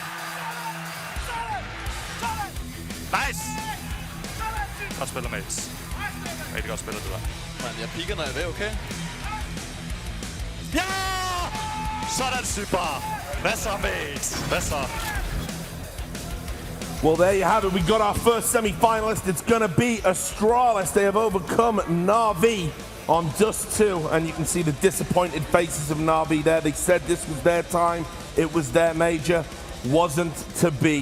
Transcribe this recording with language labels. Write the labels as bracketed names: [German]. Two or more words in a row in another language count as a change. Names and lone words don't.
[Danish] Nice! Godt spillet, mates. Rigtig godt spillet, det der. Men jeg piker, når jeg vil, okay? Ja! Sådan, super! Hvad så, mates? Hvad så? [English] Well, there you have it. We got our first semi-finalist. It's going to be Astralis. They have overcome Na'Vi on Dust 2. And you can see the disappointed faces of Na'Vi there. They said this was their time. It was their major. Wasn't to be.